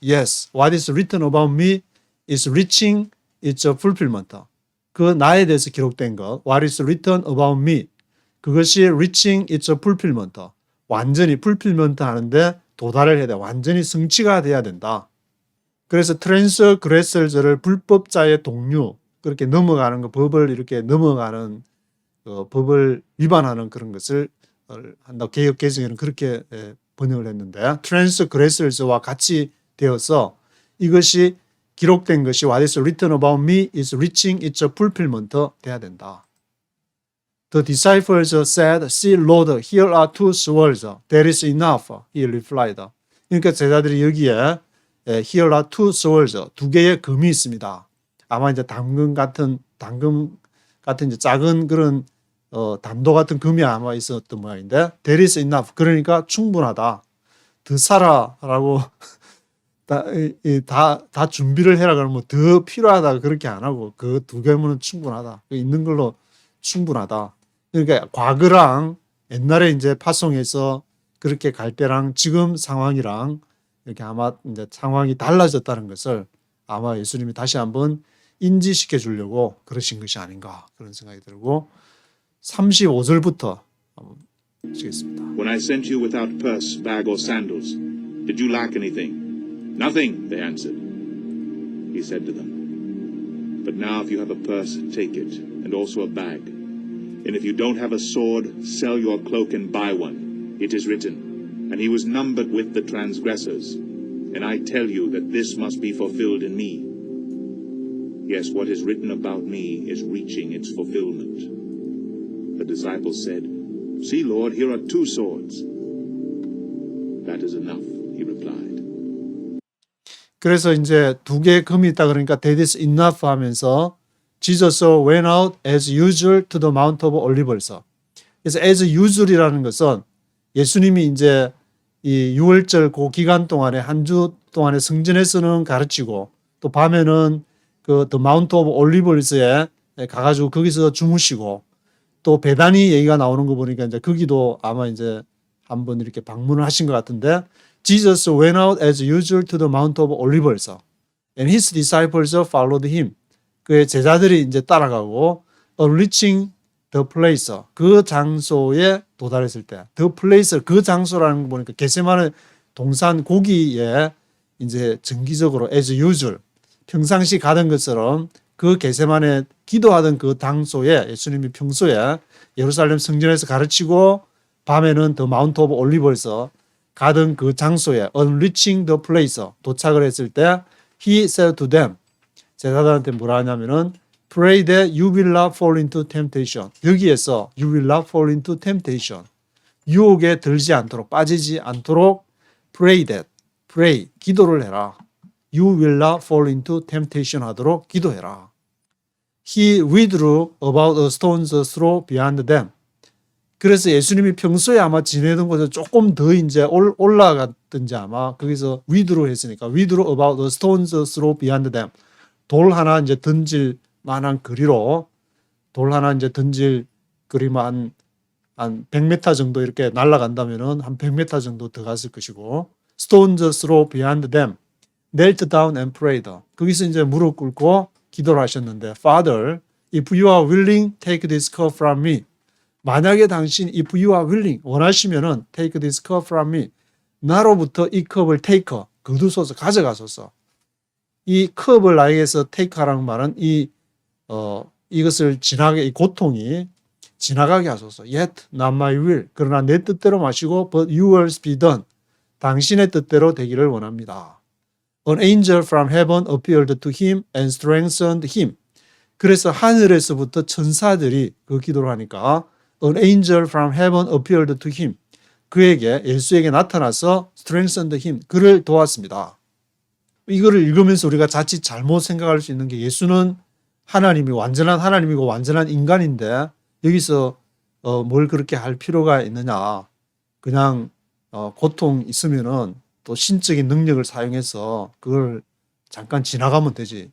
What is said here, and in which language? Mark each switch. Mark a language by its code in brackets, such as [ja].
[en] Yes, what is written about me is reaching its fulfillment. [ko] 그 나에 대해서 기록된 것, [en] what is written about me. [ko] 그것이 [en] reaching its fulfillment. [ko] 완전히 fulfillment 하는데 도달을 해야 돼. 완전히 성취가 돼야 된다. 그래서 트랜스그레서를 불법자의 동류, 그렇게 넘어가는 거, 법을 이렇게 넘어가는 법을 위반하는 그런 것을 한다. 개역 개정에는 그렇게 번역을 했는데 트랜스그레서와 같이 되어서 이것이 기록된 것이 [en] what is written about me is reaching its fulfillment [ko] 돼야 된다. [en] The disciples said, "See, Lord, here are 2 swords. That is enough," he replied. [ko] 그러니까 제자들이 여기에 [en] Here are 2 swords. [ko] 2개의 금이 있습니다. 아마 이제 당금 같은 이제 작은 그런 단도 같은 금이 아마 있었던 모양인데 [en] That is enough. [ko] 그러니까 충분하다. 더 사라라고 다 준비를 해라 그러면 더 필요하다 그렇게 안 하고 그 2개면 충분하다. 있는 걸로 충분하다. 그러니까 과거랑 옛날에 이제 파송해서 그렇게 갈 때랑 지금 상황이랑 이렇게 아마 이제 상황이 달라졌다는 것을 아마 예수님이 다시 한번 인지시켜 주려고 그러신 것이 아닌가 그런 생각이 들고 35절부터 한번 보시겠습니다. [en] When I sent you without purse, bag, or sandals, did you lack anything? Nothing, they answered. He said to them, But now if you have a purse, take it, and also a bag. And if you don't have a sword, sell your cloak and buy one. It is written, And he was numbered with the transgressors. And I tell you that this must be fulfilled in me. Yes, what is written about me is reaching its fulfillment. The disciples said, See, Lord, here are 2 swords. That is enough, he replied. [ko] 그래서 이제 2개의 금이 있다 그러니까 [en] that is enough [ko] 하면서 [en] Jesus went out as usual to the Mount of Olives. [ko] 그래서 [en] as usual [ko] 이라는 것은 예수님이 이제 이 6월절 그 기간 동안에 한 주 동안에 성전에서는 가르치고 또 밤에는 그 The Mount of Olives에 가가지고 거기서 주무시고 또 베다니 얘기가 나오는 거 보니까 이제 거기도 아마 이제 한번 이렇게 방문을 하신 것 같은데 [en] Jesus went out as usual to the Mount of Olives and his disciples followed him. [ko] 그의 제자들이 이제 따라가고 [en] reaching the place [ko] 그 장소에 도달했을 때 [en] the place [ko] 그 장소라는 거 보니까 겟세마네 동산 고기에 이제 정기적으로 [en] as usual [ko] 평상시 가던 것처럼 그 겟세마네 기도하던 그 장소에 예수님이 평소에 예루살렘 성전에서 가르치고 밤에는 the Mount of Olives에서 가던 그 장소에 [en] on reaching the place [ko] 도착을 했을 때 [en] he said to them [ko] 제자들한테 뭐라 하냐면은 [en] pray that you will not fall into temptation. [ko] 여기에서 [en] you will not fall into temptation. [ko] 유혹에 들지 않도록 빠지지 않도록 [en] pray that pray [ko] 기도를 해라. [en] You will not fall into temptation [ko] 하도록 기도해라. [en] He withdrew about a stone's throw beyond them. [ko] 그래서 예수님이 평소에 아마 지내던 곳에 조금 더 이제 올라갔든지 아마 거기서 withdrew 했으니까 [en] withdrew about a stone's throw beyond them. [ko] 돌 하나 이제 던질 만한 거리로 돌 하나 이제 던질 거리만 한 100m 정도 이렇게 날아간다면은 한 100m 정도 더 갔을 것이고 [en] stones throw beyond them knelt down and prayed. [ko] 거기서 이제 무릎 꿇고 기도를 하셨는데 [en] Father, if you are willing, take this cup from me. [ko] 만약에 당신 [en] if you are willing [ko] 원하시면은 [en] take this cup from me. [ko] 나로부터 이 컵을 take 거두소서 가져가소서. 이 컵을 나에게서 테이크하라는 말은 이것을 지나게 이 고통이 지나가게 하소서. [en] Yet not my will. [ko] 그러나 내 뜻대로 마시고 [en] but yours be done. [ko] 당신의 뜻대로 되기를 원합니다. [en] An angel from heaven appeared to him and strengthened him. [ko] 그래서 하늘에서부터 천사들이 그 기도를 하니까 [en] An angel from heaven appeared to him. [ko] 그에게 예수에게 나타나서 [en] strengthened him. [ko] 그를 도왔습니다. 이거를 읽으면서 우리가 자칫 잘못 생각할 수 있는 게 예수는 하나님이 완전한 하나님이고 완전한 인간인데 여기서 뭘 그렇게 할 필요가 있느냐. 그냥 고통 있으면은 또 신적인 능력을 사용해서 그걸 잠깐 지나가면 되지.